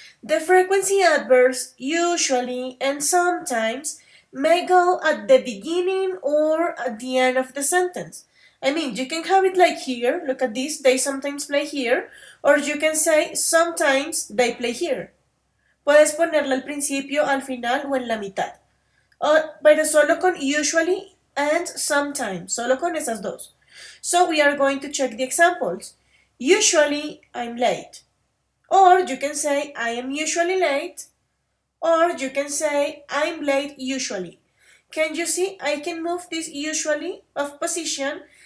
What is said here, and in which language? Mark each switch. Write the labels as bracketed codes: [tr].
[en] The frequency adverbs usually and sometimes may go at the beginning or at the end of the sentence. I mean, you can have it like here, look at this, they sometimes play here, or you can say sometimes they play here. [es] Puedes ponerla al principio, al final o en la mitad. Pero solo con usually and sometimes, solo con esas dos. [en] So we are going to check the examples. Usually, I'm late. Or you can say, I am usually late. Or you can say, I'm late usually. Can you see? I can move this usually of position